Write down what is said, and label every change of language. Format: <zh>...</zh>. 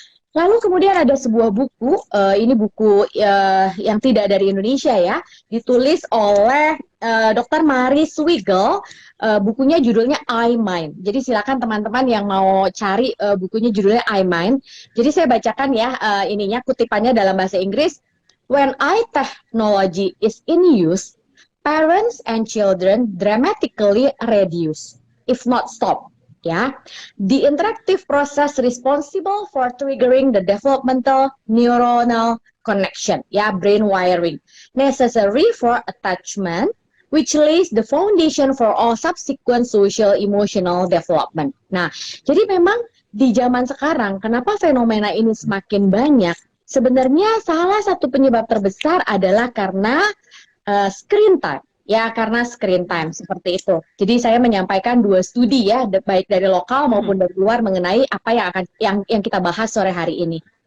<id>Lalu kemudian ada sebuah buku, ini buku yang tidak dari Indonesia ya, ditulis oleh Dr. Mari Swigel, bukunya judulnya I-Mind. Jadi silakan teman-teman yang mau cari bukunya judulnya I-Mind. Jadi saya bacakan ya ininya, kutipannya dalam bahasa Inggris.</id> <en>When eye technology is in use, parents and children dramatically reduce, if not stop. Ya, the interactive process responsible for triggering the developmental neuronal connection, ya, brain wiring, necessary for attachment, which lays the foundation for all subsequent social emotional development.</en> <id>Nah, jadi memang di zaman sekarang, kenapa fenomena ini semakin banyak? Sebenarnya salah satu penyebab terbesar adalah karena screen time. Ya, karena screen time seperti itu. Jadi saya menyampaikan 2 studi ya, baik dari lokal maupun dari luar mengenai apa yang kita bahas sore hari ini.</id>